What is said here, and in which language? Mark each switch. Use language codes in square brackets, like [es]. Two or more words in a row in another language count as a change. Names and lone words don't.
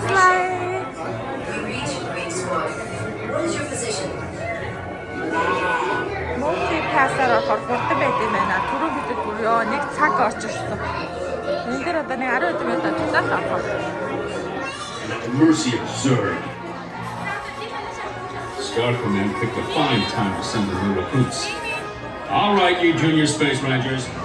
[mn] Монголын паасаар орохоор хурдан байт юм байна. Түрүү бидэд бүр нэг цаг орж ирсэн. Энэ дээр одоо нэг 10 минут ажиллаад авах. [en] Mercy observed. Scarcoman picked a fine time to send the new recruits. All right, you junior space rangers.